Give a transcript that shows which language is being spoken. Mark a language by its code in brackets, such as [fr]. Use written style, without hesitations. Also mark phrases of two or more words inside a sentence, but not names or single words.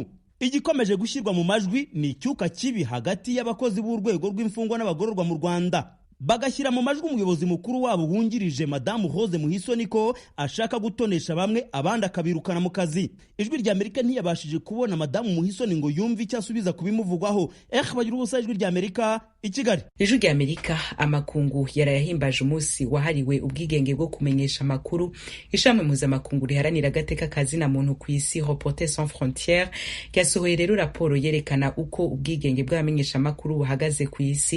[rw] Igikomeje gushyirwa mu majwi ni icyuka kibi hagati y'abakozi b'urwego rw'imfungwa n'abagororwa mu Rwanda, bagashyira mu majwi umuyobozi mukuru wabo wungirije Madamu Rose Muhisoni ko ashaka gutonesha bamwe abandi akabirukana mu kazi. Ijwi rya Amerika ntiyabashije kubona Madamu Muhisoni ngo yumve icyo asubiza kubimuvugwaho. Bagira ubusa, Ijwi rya Amerika i Kigali. Ijwi rya Amerika, amakungu yarayahimbaje umunsi wahariwe ubwigenge bwo kumenyesha amakuru. Ishami mpuzamakungu riharanira agateka kazina muntu ku isi Reporters sans frontières ryasohoye rero raporo yerekana uko ubwigenge bw'abamenyesha amakuru buhagaze ku isi.